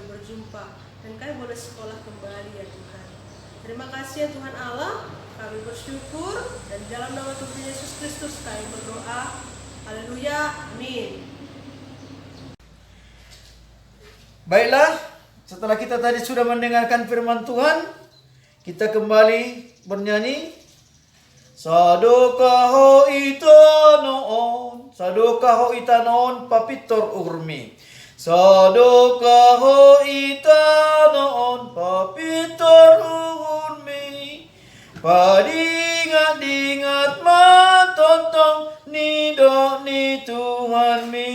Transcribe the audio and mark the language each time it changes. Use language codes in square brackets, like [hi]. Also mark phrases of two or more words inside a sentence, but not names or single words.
[id] Dan dan kami boleh sekolah kembali ya Tuhan. Terima kasih ya Tuhan Allah, kami bersyukur dan dalam nama Tuhan Yesus Kristus kami berdoa. Haleluya, amin. Baiklah, setelah kita tadi sudah mendengarkan firman Tuhan, kita kembali bernyanyi. [bts] Sadokaho itanoon, sadokaho itanoon papitor urmi. Sadokaho itanoon papitor urmi. Padingat-ingat matontong nido ni Tuhan mi.